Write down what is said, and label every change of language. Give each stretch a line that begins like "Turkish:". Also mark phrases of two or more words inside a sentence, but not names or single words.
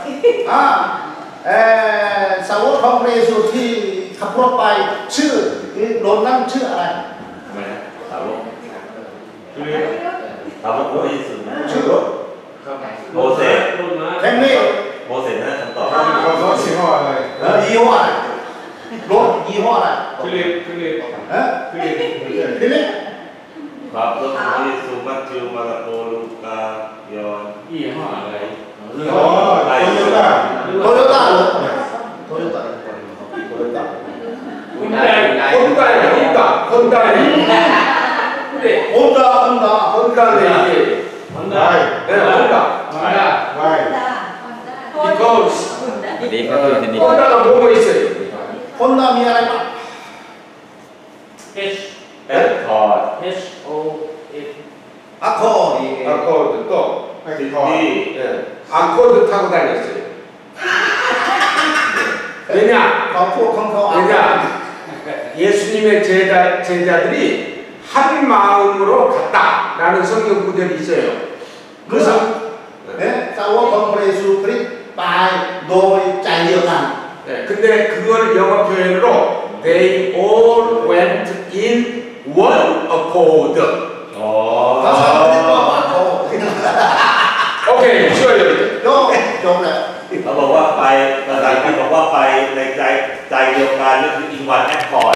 Thai: สาวกของพระเยซูที่ขับรถไปชื่อรถนั้นชื่ออะไร ทำไมนะสาวกสาวกพระเยซู ชื่อรถ โมเสส แค่นี้ โมเสสนั่นคำตอบ ยี่ห้ออะไรรถยี่ห้ออะไร
Korean: 필립
Thai: ทีนี้ ครับรถพระเยซูมัทธิวมาระโกลูกายอน
Korean: 이해하 알아요?
Thai: โตโยต้าเหรอโตโยต้า
Korean: 혼다네 근데 혼다는 이게 한다. 네 혼다 because 혼다가 뭐가 있어요?
Thai: 혼다 มีอะไรบ้าง H แอดคอร์ด H O F อะคอร์ด
Korean: 아코드 또
Thai: ซิตี้
Korean: 예, 아코드 타고 다녔어요. 왜냐?
Thai: ของพวกของเขา
Korean: 왜냐? 예수님의 제자들이 한 마음으로 갔다라는 성경 구절이 있어요.
Thai: เมื่อ
Korean: 그래서
Thai: สาวกของพระเยซูคริสต์ตายโดยใจเดียวกัน
Korean: 네, 근데 그걸 영어 표현으로
English: they all went in one accord.
Thai: อ๋อ ภาษาอังกฤษก็ว่าเขา
Korean: 오케이, 쉬워요.
Thai: จบแล้ว เขาบอกว่าไปภาษาอังกฤษบอกว่าไปในใจเดียวกันก็คือ
English: in one accord